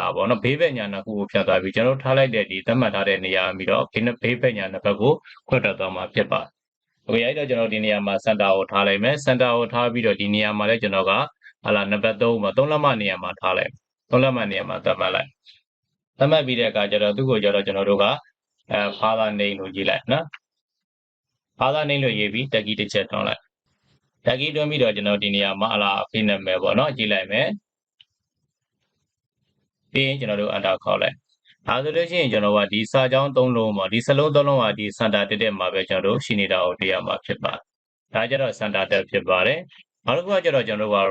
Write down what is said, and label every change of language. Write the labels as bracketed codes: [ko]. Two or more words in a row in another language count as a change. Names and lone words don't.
[my] ပေါ့နော်ဘေးဘက်ညာနှစ်ခုကိုဖြတ်သွားပြီးကျွန်တော်တို့ထားလိုက်တဲ့ဒီသတ်မှတ်ထားတဲ့နေရာပြီးတော့ဘေးဘက်ညာနှစ်ဘက်ကိုခွဲထွက်သွားမှာဖြစ်ပါတယ်โอเคအဲ့တော့ကျွန်တော်ဒီနေရာမှာစင်တာကိုထားလိုက်မယ်စင်တာကိုထားပြီးတော့ဒီနေရာမှာလည်းကျွန်တော်ကနံပါတ်3မှာ3လက်မနေရာမှာထားလိုက်3လက်မနေရာမှာသတ်မှတ်လိုက်သတ်မှတ်ပြီးတဲ့အခါကျတော့သူ့ကိုကျတော့ကျွန်တော်တို့က [en] father name [my] လို့ရေးလိုက်နော် [en] father name [my] လို့ရေးပြီးတက်ကြီးတစ်ချက်တွန်းလိုက်တက်ကြီးတွန်းပြီးတော့ကျွန်တော်ဒီနေရာမှာအဖေနာမည်ပေါ့နော်ရေးလိုက်မယ် ပြီးရင်ကျွန်တော်တို့ enter ခေါက်လိုက်ဒါဆိုလို့ရှိရင်ကျွန်တော်ကဒီစာကြောင်း3လုံးပေါ့ဒီစလုံး3လုံးကဒီ center တက်မှာပဲကျွန်တော်တို့ရှိနေတာကိုတွေ့ရမှာဖြစ်ပါတယ်ဒါကြတော့ center တက်ဖြစ်ပါတယ်နောက်တစ်ခုကကျတော့ကျွန်တော်တို့က